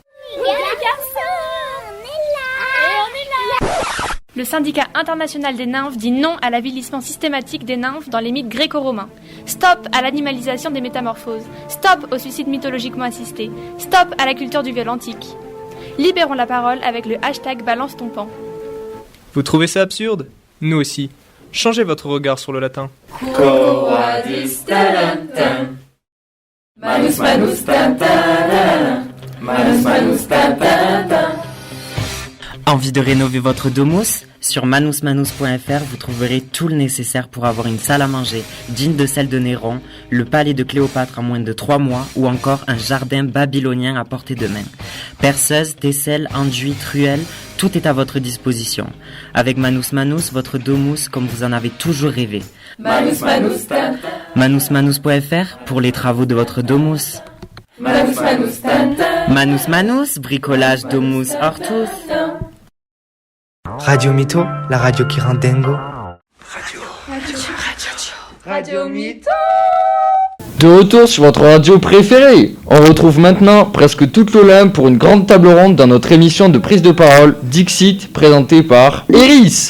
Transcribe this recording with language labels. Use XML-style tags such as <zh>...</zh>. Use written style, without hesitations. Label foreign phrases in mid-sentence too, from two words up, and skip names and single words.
<fr>Le syndicat international des nymphes dit non à l'avilissement systématique des nymphes dans les mythes gréco-romains. Stop à l'animalisation des métamorphoses. Stop au suicide mythologiquement assisté. Stop à la culture du viol antique. Libérons la parole avec le hashtag Balance ton pan. Vous trouvez ça absurde? Nous aussi. Changez votre regard sur le latin.</fr> <la>Quo vadis talentum. Manus manus ta ta ta. Manus manus ta ta ta.</la> <fr>Envie de rénover votre domus? Sur manusmanus.fr, vous trouverez tout le nécessaire pour avoir une salle à manger digne de celle de Néron, le palais de Cléopâtre en moins de 3 mois ou encore un jardin babylonien à portée de main. Perceuse, tesselles, enduits, truelles, tout est à votre disposition. Avec Manus, votre domus comme vous en avez toujours rêvé. Manusmanus.fr pour les travaux de votre domus. Manus, bricolage, domus, hortus. Radio Mytho, la radio qui rend dingo. Radio Mytho. De retour sur votre radio préférée, on retrouve maintenant presque toute l'Olympe pour une grande table ronde dans notre émission de prise de parole Dixit, présentée par Eris.</fr>